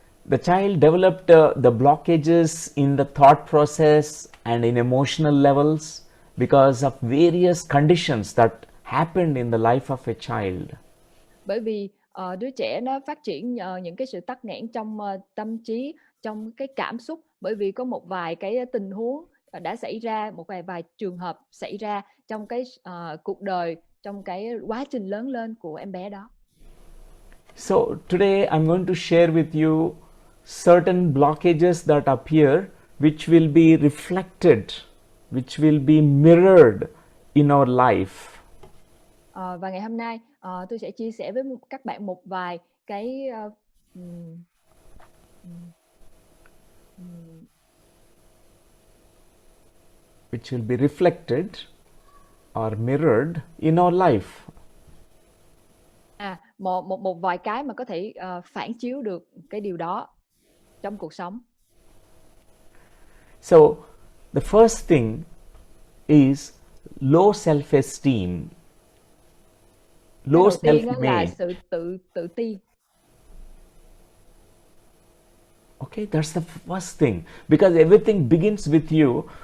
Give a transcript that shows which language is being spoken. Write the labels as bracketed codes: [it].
[en] The child developed the blockages in the thought process and in emotional levels because of various conditions that happened in the life of a child. [vi] Bởi vì đứa trẻ nó phát triển những cái sự tắc nghẽn trong tâm trí, trong cái cảm xúc, bởi vì có một vài cái tình huống đã xảy ra, một vài trường hợp xảy ra trong cái cuộc đời, trong cái quá trình lớn lên của em bé đó. [en] So today I'm going to share with you certain blockages that appear, which will be reflected, which will be mirrored in our life. [vi] Và ngày hôm nay tôi sẽ chia sẻ với các bạn một vài cái [en] which will be reflected or mirrored in our life. [vi] Một vài cái mà có thể phản chiếu được cái điều đó trong cuộc sống. [en] So the first thing is low self-esteem. Low self-image. [vi] Là sự tự ti. [en] Okay, that's the first thing, because everything begins with you.